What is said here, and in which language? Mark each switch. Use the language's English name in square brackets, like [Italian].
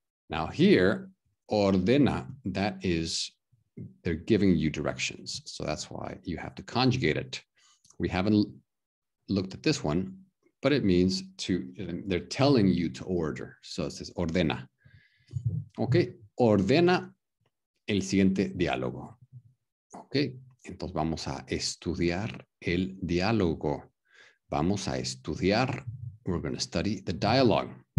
[English] Now here, ordena, that is, they're giving you directions. So that's why you have to conjugate it. We haven't looked at this one, but it means they're telling you to order. So it says ordena. [Spanish] Okay, ordena el siguiente diálogo. Ok, entonces vamos a estudiar el diálogo. Vamos a estudiar, [English] we're going to study the dialogue.